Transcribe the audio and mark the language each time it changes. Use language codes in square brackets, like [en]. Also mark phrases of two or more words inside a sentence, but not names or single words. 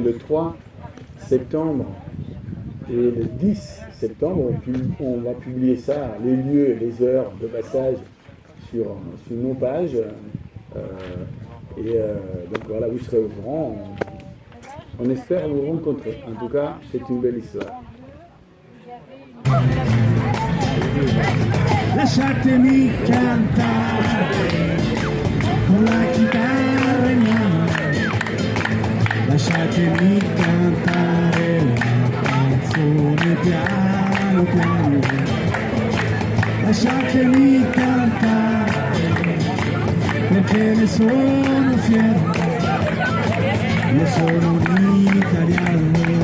[fr] Donc c'est le 3 septembre Et le 10 septembre, on va publier ça, les lieux et les heures de passage sur nos pages. Donc voilà, vous serez au courant. On espère vous rencontrer. En tout cas, c'est une belle histoire. [it] Lasciatemi cantare con la chitarra in mano, lasciatemi cantare una canzone piano piano, lasciatemi cantare perché ne sono fiero, io sono un italiano.